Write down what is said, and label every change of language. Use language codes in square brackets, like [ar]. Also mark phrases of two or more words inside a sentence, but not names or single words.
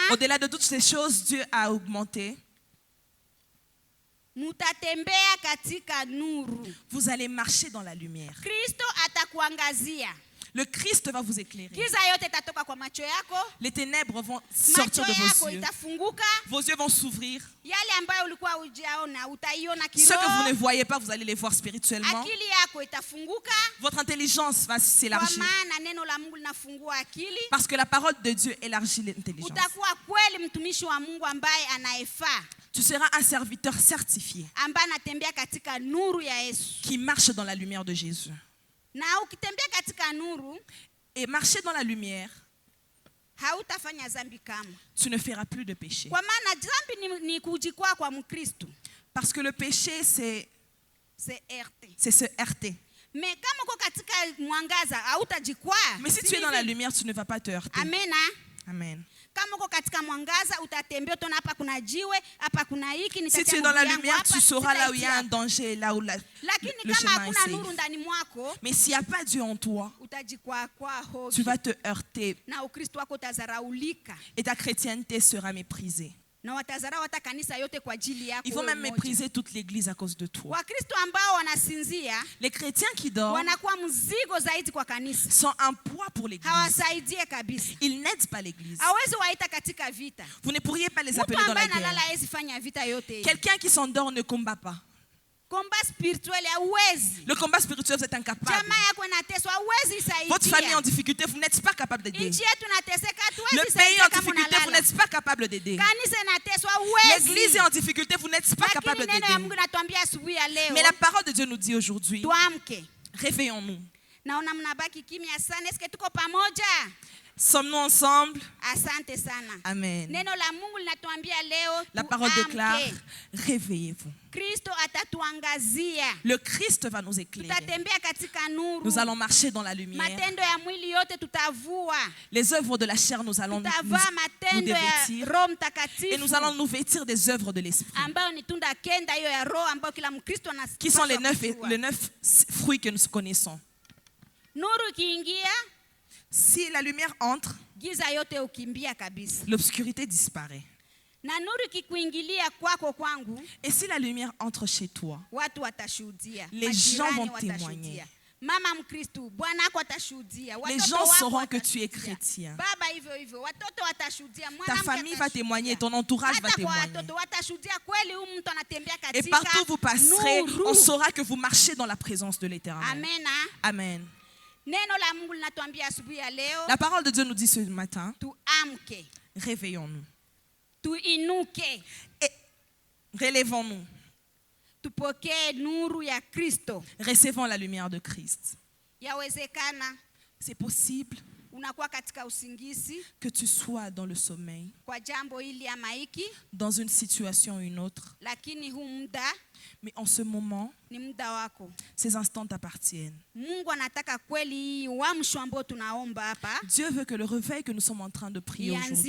[fr] Au-delà de toutes ces choses, Dieu a augmenté. [sw] mutatembea katika nuru. [fr] Vous allez marcher dans la lumière. [sw] Kristo atakuangazia. [fr] Le Christ va vous éclairer. [sw] Giza yote itatoka kwa macho yako. [fr] Les ténèbres vont [sw] Macho [fr] sortir de vos [sw] yako [fr] yeux. [sw] itafunguka. [fr] Vos yeux vont s'ouvrir. [sw] Yale ambayo ulikuwa hujaona utaiona [fr] Ce que vous ne [sw] kiroho. [fr] voyez pas, vous allez les voir spirituellement. [sw] Akili yako itafunguka. [fr] Votre intelligence va [sw] Kwa [fr] s'élargir. [sw] maana neno la Mungu linafungua akili. [fr] Parce que la parole de Dieu élargit l'intelligence. [sw] Utakuwa kweli mtumishi wa Mungu ambaye anayefaa, [fr] Tu seras un serviteur certifié [sw] ambaye anatembea katika nuru ya Yesu. [fr] qui marche dans la lumière de Jésus. [sw] Na ukitembea katika nuru, [fr] Et marcher dans la lumière, [sw] hautafanya dhambi kamwe. [fr] tu ne feras plus de péché. [sw] Kwa maana dhambi ni kujikwaa kwa Mkristo. [fr] Parce que le péché, c'est C'est RT. se heurter. [sw] Mais kama uko katika mwangaza hautajikwaa. [fr] Mais si tu es dans la lumière, tu ne vas pas te heurter. Amen. Amen. [sw] Kama uko katika mwangaza utatembea, utaona hapa kuna jiwe, hapa kuna hiki, [fr] Si tu es dans la lumière, tu sauras là où il y a un danger, là où [sw] Lakini [fr] le [sw] kama [fr] chemin est [sw] hakuna nuru [fr] safe. [sw] ndani mwako, [fr] Mais s'il n'y a pas Dieu en toi, [sw] utajikwaa kwa [fr] tu [sw] hofu. [fr] vas te heurter [sw] Na Ukristo wako utazaraulika. [fr] et ta chrétienté sera méprisée. [sw] Na watazarau hata kanisa yote kwa ajili yako. [fr] Ils vont [sw] wewe [fr] même [sw] mmoja. [fr] mépriser toute l'église à cause de toi. [sw] Wakristo ambao wanasinzia [fr] Les chrétiens qui dorment [sw] wanakuwa mzigo zaidi kwa kanisa. [fr] sont un poids pour l'église. [sw] Hawasaidie kabisa. [fr] Ils n'aident pas l'église. [sw] Hawezi waita katika vita. [fr] Vous ne pourriez pas les [sw] Mtu [fr] appeler dans la [sw] ambaye analala [fr] guerre. [sw] hawezi fanya vita yote. [fr] Quelqu'un qui s'endort ne combat pas. Combat spirituel [sw] hauwezi. [fr] Le combat spirituel, vous êtes incapable. [sw] Jamaa yako inateswa, hauwezi [fr] Votre famille en [sw] saidia. [fr] difficulté, vous n'êtes pas capable d'aider. [sw] Nchi yetu inateseka, [fr] Le [sw] hatuwezi [fr] pays [sw] saidia [fr] en [sw] kama [fr] difficulté, vous [sw] unalala. [fr] n'êtes pas capable d'aider. [sw] Kanisa inateswa, [fr] L'église [sw] hauwezi. [fr] est en difficulté, vous n'êtes pas capable [sw] Lakini neno ya Mungu [fr] d'aider. [sw] inatuambia asubuhi ya leo, [fr] Mais la parole de Dieu nous dit aujourd'hui, [sw] tuamke. [fr] réveillons-nous. [sw] Naona mnabaki kimya sana. Eske tuko pamoja? [fr] Sommes-nous ensemble? [sw] Asante sana. Amen. Neno la Mungu linatuambia leo [fr] La parole [sw] tuamke. [fr] déclare, réveillez-vous. [sw] Kristo atatuangazia. [fr] Le Christ va nous éclairer. [sw] Tutatembea katika nuru. [fr] Nous allons marcher dans la lumière. [sw] Matendo ya mwili yote tutavua. [fr] Les œuvres de la chair, nous allons nous [sw] Tutavaa matendo ya [fr] dévêtir. [sw] Roho [fr] Et nous [sw] Mtakatifu [fr] allons nous vêtir des œuvres de l'Esprit. [sw] ambayo ni tunda kenda hiyo ya Roho ambayo kila Mkristo [fr] Qui sont les [sw] anapaswa kujua. [fr] 9 fruits que nous connaissons. [sw] Nuru ikiingia, [fr] Si la lumière entre, [sw] giza yote ukimbia kabisa. [fr] l'obscurité disparaît. [sw] Na nuru ikikuingilia kwako kwangu, [fr] Et si la lumière entre chez toi, [sw] watu watashuhudia. [fr] Les [sw] Majirani [fr] gens vont [sw] watashuhudia. [fr] témoigner. [sw] Mama Mkristo, bwana wako atashuhudia. [fr] les [sw] Watoto [fr] gens [sw] wako [fr] sauront que tu es [sw] watashuhudia. [fr] chrétien. [sw] Baba hivyo hivyo, watoto watashuhudia. [fr] Ta [sw] Mwanamke [fr] famille va [sw] atashuhudia. [fr] témoigner, ton entourage va [sw] Hata kwa [fr] témoigner. [sw] watoto watashuhudia kweli huyu mtu anatembea [fr] Et [sw] katika [fr] partout où vous passerez, [sw] nuru. [fr] on saura que vous marchez dans la présence de l'Éternel. Amen. Amen. [sw] Neno la Mungu linatuambia asubuhi ya leo, [fr] La parole de Dieu nous dit ce matin, [sw] tuamke, [fr] réveillons-nous. [sw] tuinuke, [fr] Et relevons-nous. [sw] tupokee nuru ya Kristo. [fr] Recevons la lumière de Christ. [sw] Yawezekana [fr] C'est possible [sw] unakuwa katika usingizi [fr] que tu sois dans le sommeil, [sw] kwa jambo hili ama hiki, [fr] dans une situation ou une autre. [sw] lakini huu muda [fr] Mais en ce moment, [sw] ni muda wako. [fr] Ces instants t'appartiennent. [sw] Mungu anataka kweli hii uamsho ambao tunaomba hapa [fr] Dieu veut que le réveil que nous sommes en train de prier aujourd'hui